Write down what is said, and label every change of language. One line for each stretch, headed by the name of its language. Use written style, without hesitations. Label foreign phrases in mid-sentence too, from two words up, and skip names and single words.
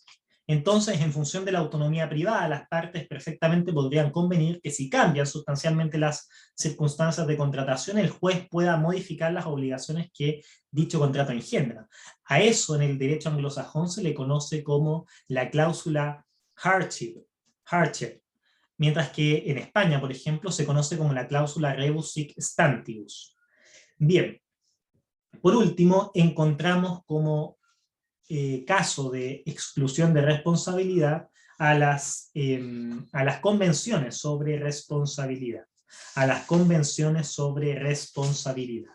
Spanish: Entonces, en función de la autonomía privada, las partes perfectamente podrían convenir que si cambian sustancialmente las circunstancias de contratación, el juez pueda modificar las obligaciones que dicho contrato engendra. A eso en el derecho anglosajón se le conoce como la cláusula hardship, mientras que en España, por ejemplo, se conoce como la cláusula
Latin: rebus sic stantibus.
Spanish: Bien, por último, encontramos como caso de exclusión de responsabilidad a las convenciones sobre responsabilidad. A las convenciones sobre responsabilidad.